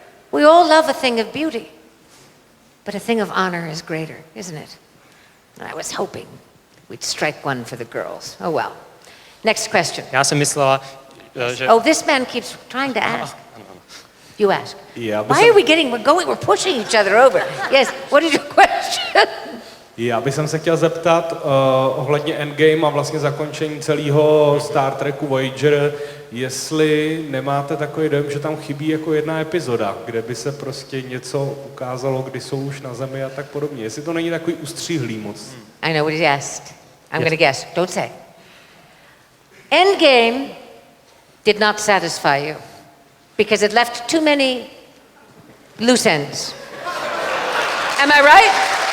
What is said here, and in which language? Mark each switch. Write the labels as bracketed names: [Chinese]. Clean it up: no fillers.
[English] We all love a thing of beauty, but a thing of honor is greater, isn't it? And I was hoping we'd strike one for the girls. Oh well. Next question. [Czech] Já jsem myslela, že... [English] Oh, this man keeps trying to ask. You ask. Yeah, Why are we getting, we're pushing each other over. Yes, what is your question? [Czech] Já bych se chtěl zeptat ohledně Endgame a vlastně zakončení celého Star Treku Voyager, jestli nemáte takový dojem, že tam chybí jako jedna epizoda, kde by se prostě něco ukázalo, kdy jsou už na Zemi a tak podobně. Jestli to není takový ustříhlý moc. [English] I know what he asked. I'm going to guess. Don't say. Endgame did not satisfy you because it left too many loose ends. Am I right?